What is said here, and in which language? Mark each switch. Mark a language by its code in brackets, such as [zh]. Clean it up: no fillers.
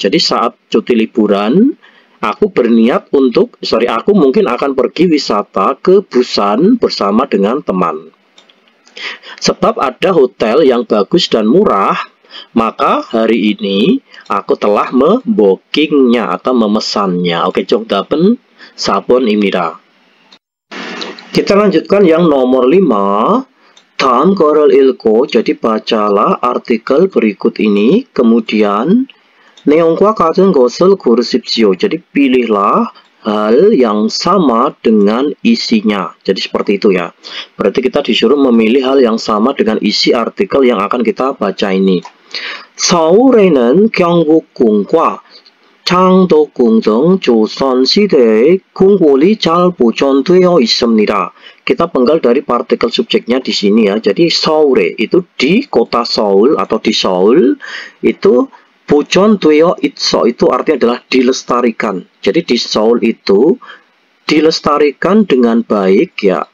[id] Jadi saat cuti liburan aku mungkin akan pergi wisata ke Busan bersama dengan teman. Sebab ada hotel yang bagus dan murah, maka hari ini aku telah membookingnya atau memesannya. [ko] Oke, 정답은 4번입니다. [id] Kita lanjutkan yang nomor 5. [ko] 다음 거를 읽고, [id] jadi bacalah artikel berikut ini, kemudian [ko] 내용과 같은 것을 고르십시오. [id] jadi pilihlah hal yang sama dengan isinya. Jadi seperti itu ya. Berarti kita disuruh memilih hal yang sama dengan isi artikel yang akan kita baca ini. [ko] 서울에는 경복궁과 창덕궁 등 조선시대의 궁궐이 잘 보존되어 있습니다. [id] Kita penggal dari partikel subjeknya di sini ya. Jadi 서울에 itu di kota Seoul atau di Seoul itu [ko] 보존되어 있어 [id] itu artinya adalah dilestarikan. Jadi di Seoul itu dilestarikan dengan baik ya.